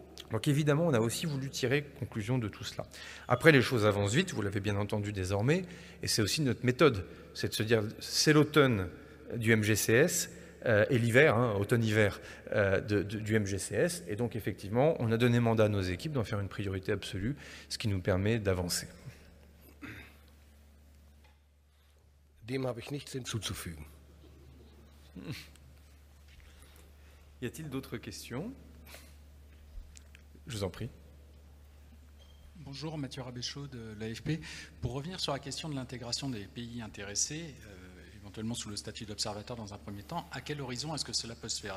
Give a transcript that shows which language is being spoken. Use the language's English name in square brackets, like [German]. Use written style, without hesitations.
[French] Donc évidemment, on a aussi voulu tirer conclusion de tout cela. Après, les choses avancent vite, vous l'avez bien entendu désormais, et c'est aussi notre méthode, c'est de se dire, c'est l'automne du MGCS et l'hiver, automne-hiver du MGCS, et donc effectivement, on a donné mandat à nos équipes d'en faire une priorité absolue, ce qui nous permet d'avancer. [German] Dem habe ich nichts hinzuzufügen. [French] Y a-t-il d'autres questions? Je vous en prie. Bonjour, Mathieu Rabéchaud de l'AFP. Pour revenir sur la question de l'intégration des pays intéressés, éventuellement sous le statut d'observateur dans un premier temps, à quel horizon est-ce que cela peut se faire?